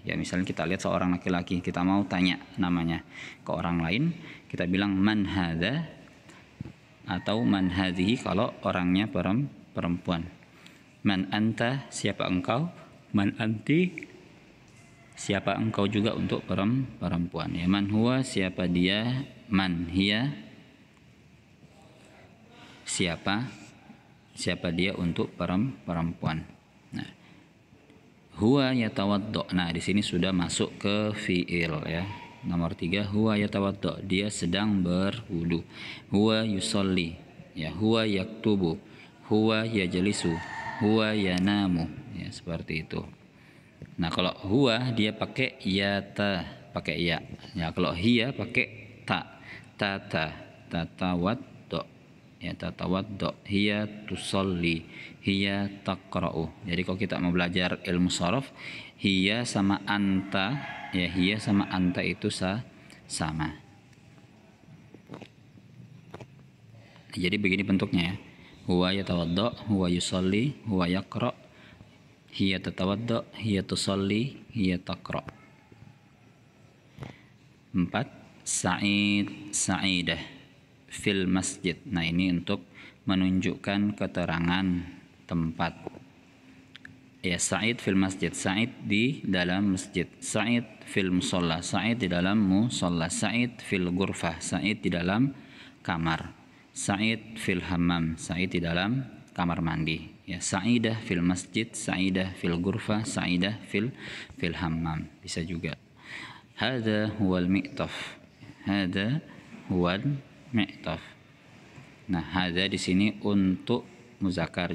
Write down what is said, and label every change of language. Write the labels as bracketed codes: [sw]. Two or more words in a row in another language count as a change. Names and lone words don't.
[id] Ya, misalnya kita lihat seorang laki-laki, kita mau tanya namanya ke orang lain, kita bilang [ar] من هذا [id] atau [ar] من هذه [id] kalau orangnya perempuan. [ar] من أنت, [id] siapa engkau? [ar] من أنتِ, [id] siapa engkau juga untuk perempuan. Ya, [ar] من هو, [id] siapa dia? [ar] من هي, [id] siapa dia untuk perempuan. [ar] Nah, هو يتوضأ. [id] Nah, di sini sudah masuk ke fiil ya. Nomor 3, [ar] هو يتوضأ, [id] dia sedang berwudu. [ar] هو يصلي, ya, هو يكتب، هو يجلس، هو ينام, ya, [id] seperti itu. Nah, kalau huwa dia pakai yata, pakai ya. Ya, kalau hiya pakai ta, tata, tatawad, ya, [ar] تتوضأ، هي تصلي، هي تقرأ. [id] Jadi kalau kita mau belajar ilmu sharaf, hiya sama anta, ya, hiya sama anta itu sama. Jadi begini bentuknya ya. [ar] هو يتوضأ، هو يصلي، هو يقرأ، هي تتوضأ، هي تصلي، هي تقرأ'. 4. سعيد، سعيدة في المسجد. [id] Nah, ini untuk menunjukkan keterangan tempat. Ya, [ar] سعيد في المسجد, [id] Sa'id di dalam masjid, [ar] سعيد في المصلى, [id] Sa'id di dalam musalla, [ar] سعيد في الغرفة, [id] Sa'id di dalam kamar, [ar] سعيد في الحمام, [id] Sa'id di dalam kamar mandi. [ar] Ya, سعيدة في المسجد، سعيدة في الغرفة، سعيدة في الحمام, [id] bisa juga. [ar] هذا هو المعطف، هذا هو المعطف. [id] Nah, hadza di sini untuk muzakkar.